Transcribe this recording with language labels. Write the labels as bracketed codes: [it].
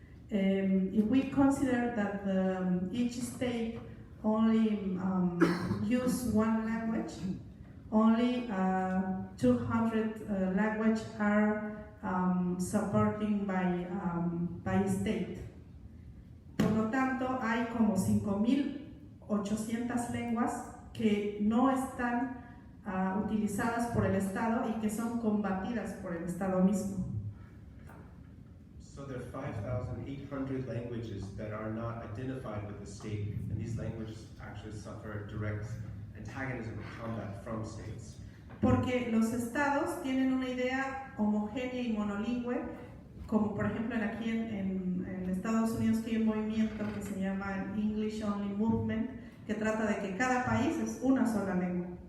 [en] If we consider that each state only use 1 language, only 200 languages are supporting by state. [es] Por lo tanto, hay como 5.800 lenguas que no están utilizadas por el Estado y que son combatidas por el Estado mismo. [en] So there are 5,800 languages that are not identified with the state, and these languages actually suffer direct antagonism and combat from states. [es] Porque los estados tienen una idea homogénea y monolingüe, como por ejemplo aquí en Estados Unidos que hay un movimiento que se llama English Only Movement, que trata de que cada país es una sola lengua.